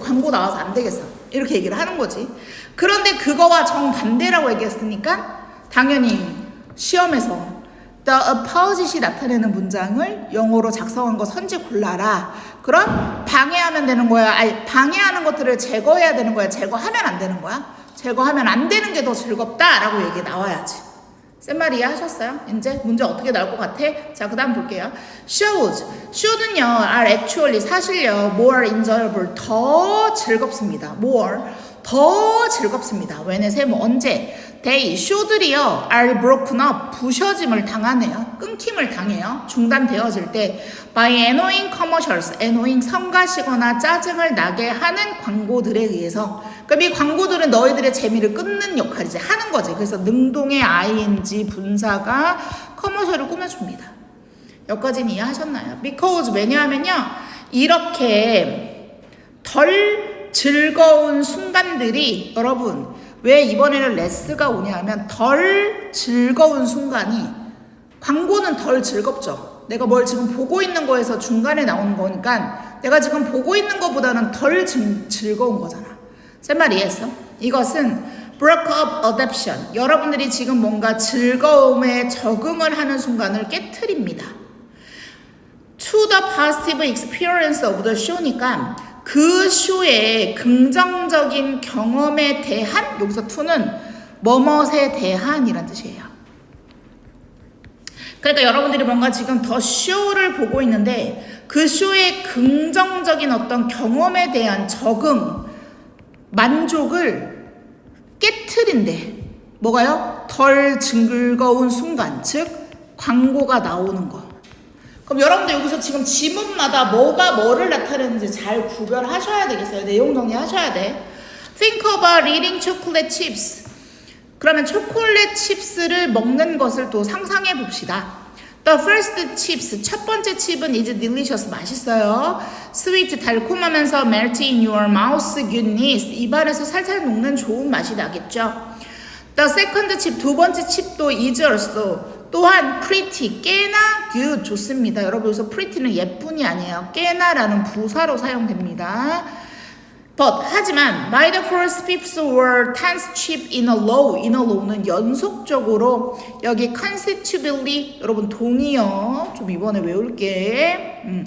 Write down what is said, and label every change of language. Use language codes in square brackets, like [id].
[ko] 광고 나와서 안 되겠어. 이렇게 얘기를 하는 거지. 그런데 그거와 정반대라고 얘기했으니까 당연히 시험에서 [en] the opposite [ko] 이 나타내는 문장을 영어로 작성한 거 선지 골라라. 그럼 방해하면 되는 거야. 아니 방해하는 것들을 제거해야 되는 거야. 제거하면 안 되는 거야. 제거하면 안 되는 게 더 즐겁다라고 얘기 나와야지. 센 말 이해하셨어요? 이제 문제 어떻게 나올 것 같아? 자, 그 다음 볼게요. [en] show는요, are actually [ko] 사실요, [en] more enjoyable, [ko] 더 즐겁습니다. more, 더 즐겁습니다. 왜냐면 언제? [en] they, [ko] show들이요, [en] are broken up, [ko] 부셔짐을 당하네요. 끊김을 당해요. 중단되어질 때 [en] by annoying commercials, annoying [ko] 성가시거나 짜증을 나게 하는 광고들에 의해서 그럼 이 광고들은 너희들의 재미를 끊는 역할이지 하는 거지. 그래서 능동의 ing 분사가 커머셜을 꾸며줍니다. 여기까지는 이해하셨나요? because 왜냐하면요 이렇게 덜 즐거운 순간들이 여러분 왜 이번에는 레스가 오냐 하면 덜 즐거운 순간이 광고는 덜 즐겁죠. 내가 뭘 지금 보고 있는 거에서 중간에 나오는 거니까 내가 지금 보고 있는 것보다는 덜 즐거운 거잖아. 쌤 말 이해했어? 이것은 [en] break up adaptation. [ko] 여러분들이 지금 뭔가 즐거움에 적응을 하는 순간을 깨트립니다. [en] To the positive experience of the show [ko] 니까 그 쇼의 긍정적인 경험에 대한 여기서 to는 뭐뭇에 대한이란 뜻이에요. 그러니까 여러분들이 뭔가 지금 더 쇼를 보고 있는데 그 쇼의 긍정적인 어떤 경험에 대한 적응 만족을 깨트린대. 뭐가요? 덜 즐거운 순간, 즉 광고가 나오는 거. 그럼 여러분들 여기서 지금 지문마다 뭐가 뭐를 나타내는지 잘 구별하셔야 되겠어요. 내용 정리하셔야 돼. [en] Think about eating chocolate chips. [ko] 그러면 초콜릿 칩스를 먹는 것을 또 상상해 봅시다. [en] The first chips, [ko] 첫 번째 칩은 [en] is delicious, [ko] 맛있어요. [en] Sweet, [ko] 달콤하면서 [en] melt in your mouth, goodness, [ko] 입안에서 살살 녹는 좋은 맛이 나겠죠. [en] The second chip, [ko] 두 번째 칩도 [en] is also, [ko] 또한 [en] pretty, [ko] 꽤나 [en] good, [ko] 좋습니다. 여러분 여기서 pretty는 예쁜이 아니에요. 꽤나라는 부사로 사용됩니다. [en] But, [ko] 하지만 [en] by the first, fifth or tenth chip in a row [ko] 는 연속적으로 여기 [en] consecutively [ko] 여러분 동의어 좀 이번에 외울게